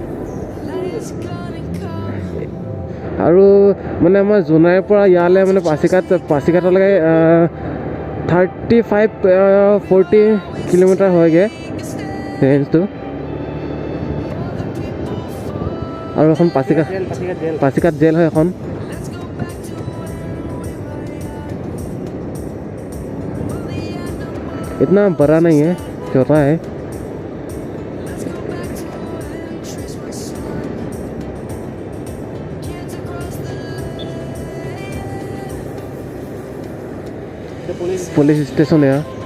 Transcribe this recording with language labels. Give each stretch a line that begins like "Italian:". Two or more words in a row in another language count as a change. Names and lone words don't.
Assamese: আৰু মানে আমাৰ জোনাইৰ পৰা ইয়ালৈ মানে পাছিঘাটলৈকে 35-40 কিলোমিটাৰ হয়গৈ ৰেঞ্জটো। আৰু এখন পাছিঘাট জেল হয় এখন।
Hindi: इतना बड़ा नहीं है, छोटा है। पुलिस स्टेशन है।